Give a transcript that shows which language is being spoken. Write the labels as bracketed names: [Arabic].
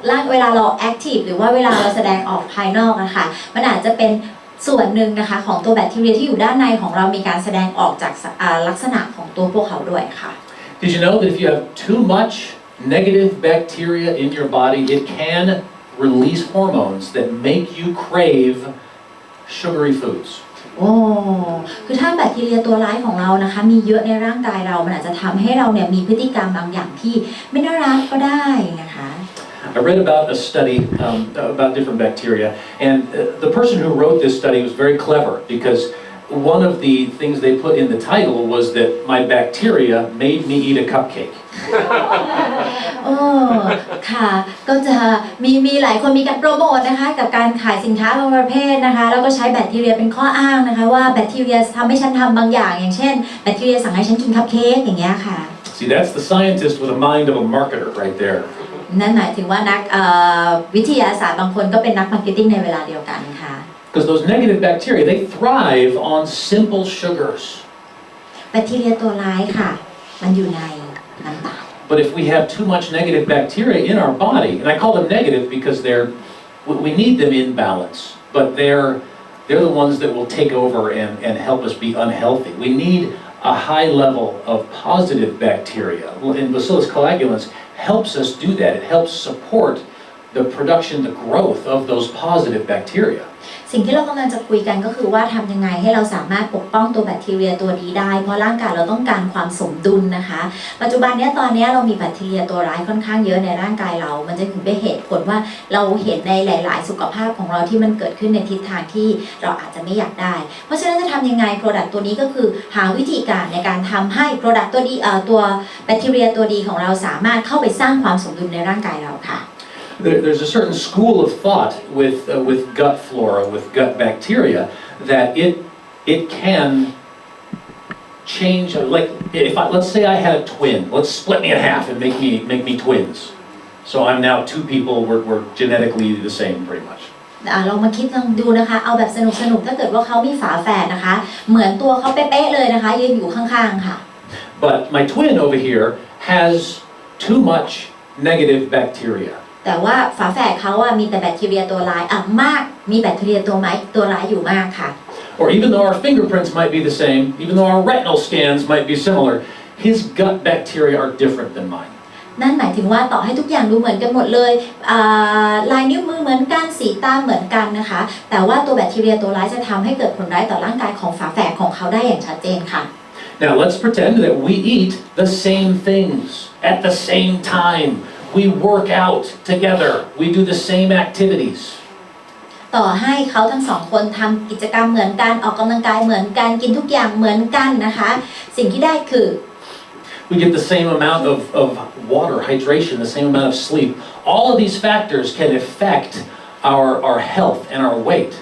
[Thai] เวลาเราแอคทีฟหรือว่าเวลาเราแสดงออกภายนอกนะคะมันอาจจะเป็นส่วนหนึ่งนะคะของตัวแบคทีเรียที่อยู่ด้านในของเรามีการแสดงออกจากลักษณะของตัวพวกเขาด้วยค่ะ [English] Did you know that if you have too much negative bacteria in your body, it can release hormones that make you crave sugary foods? [Thai] โอ้คือถ้าแบคทีเรียตัวร้ายของเรานะคะมีเยอะในร่างกายเรามันอาจจะทำให้เราเนี่ยมีพฤติกรรมบางอย่างที่ไม่น่ารักก็ได้นะคะ [English] I read about a study about different bacteria, and the person who wrote this study was very clever because one of the things they put in the title was that my bacteria made me eat a cupcake. [Thai] โอ้ค่ะก็จะมีหลายคนมีการโปรโมทนะคะกับการขายสินค้าบางประเภทนะคะแล้วก็ใช้แบคทีเรียเป็นข้ออ้างนะคะว่าแบคทีเรียทำให้ฉันทำบางอย่างอย่างเช่นแบคทีเรียสั่งให้ฉันกินคัพเค้กอย่างเงี้ยค่ะ [English] See, that's the scientist with the mind of a marketer right there. [Thai] นั่นหมายถึงว่านักวิทยาศาสตร์บางคนก็เป็นนักมาร์เก็ตติ้งในเวลาเดียวกันค่ะ [English] Because those negative bacteria, they thrive on simple sugars. [Thai] แบคทีเรียตัวร้ายค่ะมันอยู่ในน้ำตาล [English] But if we have too much negative bacteria in our body, and I call them negative because we need them in balance, but they're the ones that will take over and help us be unhealthy. We need a high level of positive bacteria, and Bacillus coagulans helps us do that. It helps support the production, the growth of those positive bacteria. [Thai] สิ่งที่เรากำลังจะคุยกันก็คือว่าทำยังไงให้เราสามารถปกป้องตัวแบคทีเรียตัวนี้ได้เพราะร่างกายเราต้องการความสมดุลนะคะปัจจุบันนี้ตอนนี้เรามีแบคทีเรียตัวร้ายค่อนข้างเยอะในร่างกายเรามันจะถึงเป็นเหตุผลว่าเราเห็นในหลายๆสุขภาพของเราที่มันเกิดขึ้นในทิศทางที่เราอาจจะไม่อยากได้เพราะฉะนั้นจะทำยังไง Product ตัวนี้ก็คือหาวิธีการในการทำให้ Product ตัวดีตัวแบคทีเรียตัวดีของเราสามารถเข้าไปสร้างความสมดุลในร่างกายเราค่ะ [English] There's a certain school of thought with gut flora, with gut bacteria, that it can change. Like let's say I had a twin, let's split me in half and make me twins. So I'm now two people. We're genetically the same, pretty much. [Thai] ลองมาคิดลองดูนะคะเอาแบบสนุกถ้าเกิดว่าเขามีฝาแฝดนะคะเหมือนตัวเขาเป๊ะๆเลยนะคะยืนอยู่ข้างๆค่ะ [English] But my twin over here has too much negative bacteria. [Thai] แต่ว่าฝาแฝดเขามีแต่แบคทีเรียตัวร้ายมากมีแบคทีเรียตัวร้ายอยู่มากค่ะ [English] Or even though our fingerprints might be the same, even though our retinal scans might be similar, his gut bacteria are different than mine. [Thai] นั่นหมายถึงว่าต่อให้ทุกอย่างดูเหมือนกันหมดเลยลายนิ้วมือเหมือนกันสีตาเหมือนกันนะคะแต่ว่าตัวแบคทีเรียตัวร้ายจะทำให้เกิดผลร้ายต่อร่างกายของฝาแฝดของเขาได้อย่างชัดเจนค่ะ [English] Now let's pretend that we eat the same things at the same time. We work out together. We do the same activities. [Thai] ต่อให้เขาทั้งสองคนทำกิจกรรมเหมือนกันออกกำลังกายเหมือนกันกินทุกอย่างเหมือนกันนะคะสิ่งที่ได้คือ [English] We get the same amount of water, hydration, the same amount of sleep. All of these factors can affect our health and our weight.